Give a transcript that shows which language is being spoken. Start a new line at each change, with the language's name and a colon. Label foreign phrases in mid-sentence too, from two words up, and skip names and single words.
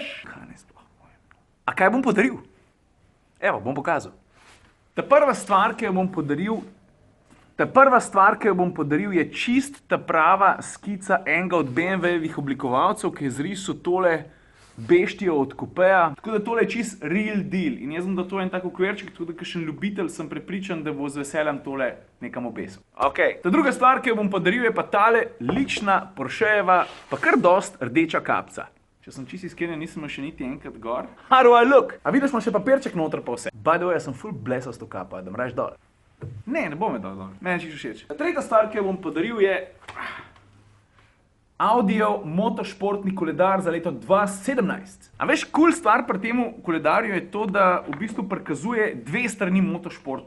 Slovenian: Kaj ne sploh mojem. A kaj bom podaril? Evo, bom pokazal. Ta prva stvar, ki jo bom podaril, je čist ta prava skica enega od BMW-jevih oblikovalcev, ki je zrisal tole beštijo od kupeja. Tako da tole je čist
English: real deal.
Slovenian: In jaz bom dal to en tak okvirček, tako da kakšen ljubitelj sem prepričan, da bo z veseljem tole nekam obesil. Ok, ta druga stvar, ki jo bom podaril, je pa tale lična Porschejeva, pa kar dost rdeča kapca. Če sem čisto iskren, nisem še niti enkrat gor.
English: How do I look?
Slovenian: A vidiš, ima še papirček noter pa vse.
English: By the way,
Slovenian: jaz sem full blesal s to kapo, da mraš dol. Ne bom je dol. Meni čisto všeč. Tretja stvar, ki jo bom podaril, je Audijev motošportni koledar za leto 2017. A veš, cool stvar pri temu koledarju je to, da v bistvu prikazuje 2 strani motošporta.